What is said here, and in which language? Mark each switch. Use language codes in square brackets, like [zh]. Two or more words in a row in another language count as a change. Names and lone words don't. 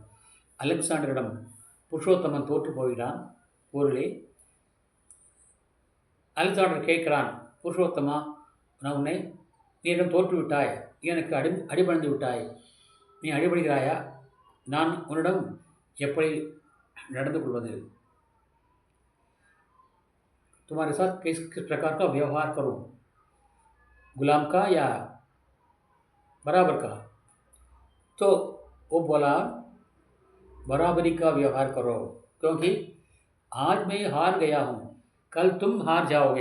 [ta] அலெக்சாண்டரிடம் புருஷோத்தமன் தோற்று போகிறான் போரிலே. அலெக்சாண்டர் கேட்கிறான், புருஷோத்தமா, நான் நீ என்னிடம் தோற்றுவிட்டாய், எனக்கு அடிபணிந்து விட்டாய், நீ அடிபடுகிறாயா? நான் உன்னிடம் எப்படி நடந்து கொள்வது? [hi] तुम्हारे साथ किस प्रकार का व्यवहार करूं, गुलाम का या बराबर का? तो वो बोला, बराबरी का व्यवहार करो, क्योंकि आज मैं हार गया हूँ, कल तुम हार जाओगे।